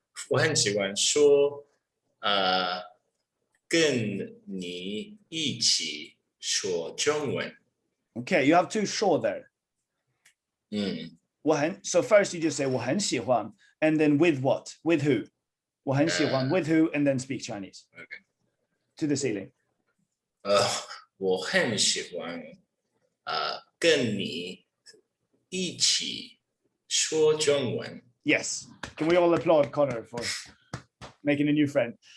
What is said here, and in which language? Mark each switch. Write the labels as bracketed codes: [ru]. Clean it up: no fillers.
[zh] 我很喜欢说跟你一起说中文。 [en] Okay, you have two 说 there. So first you just say [zh] 我很喜欢 [en] and then with what? With who? [zh] 我很喜欢 [en] with who and then speak Chinese. Okay. To the ceiling. [zh] 我很喜欢跟你一起说中文。 [en] Yes. Can we all applaud Connor for making a new friend?